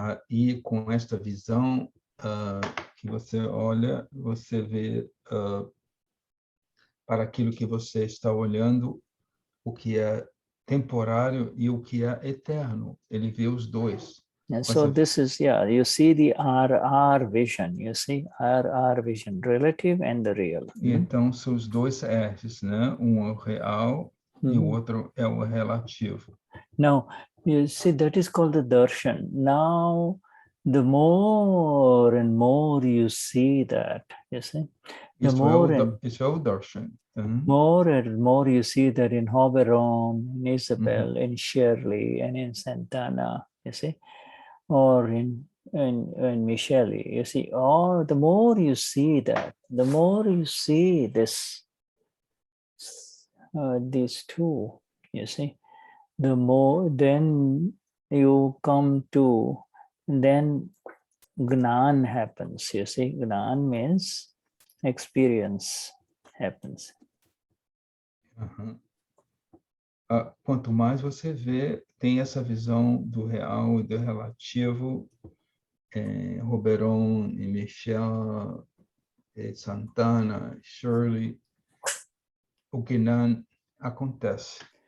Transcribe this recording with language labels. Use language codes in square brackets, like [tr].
[pt] E com esta visão que você olha, você vê para aquilo que você está olhando, o que é temporário e o que é eterno. Ele vê os dois. [en] And so this is, you see the RR vision, you see, RR vision, relative and the real. [pt] Então, são os dois R's, né? Um é o real e o outro é o relativo. [en] Now, you see, that is called the darshan. Now, the more and more you see that, you see, [pt] Isso é o darshan. [en] More and more you see that in Hoberon, in Isabel, in Shirley, and in Santana, you see, or in Michelle, you see, the more you see that, the more you see this, these two, you see, the more then you come to, then Gnan happens, you see. Gnan means experience happens. [pt] quanto mais você vê, tem essa visão do real e do relativo, Roberon e Michel, Santana, Shirley, o Gnani acontece.